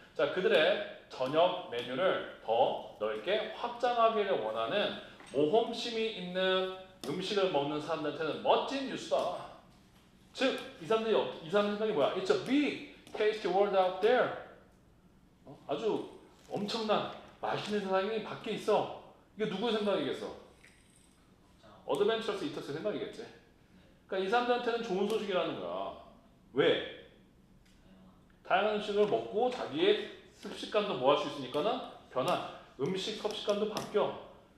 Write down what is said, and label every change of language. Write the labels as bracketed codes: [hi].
[ko] 자, 그들의 저녁 메뉴를 더 넓게 확장하기를 원하는 모험심이 있는 음식을 먹는 사람들한테는 멋진 뉴스다. 즉, 이 사람들 생각이 뭐야? [en] It's a big, tasty world out there. [ko] 아주 엄청난 맛있는 세상이 밖에 있어. 이게 누구의 생각이겠어? 어드벤처러스 이터스의 생각이겠지. 그러니까 이 사람들한테는 좋은 소식이라는 거야. 왜? 다양한 음식을 먹고 자기의 습식관도 뭐 할 수 있으니까는 변한 음식 섭식관도 바뀌어.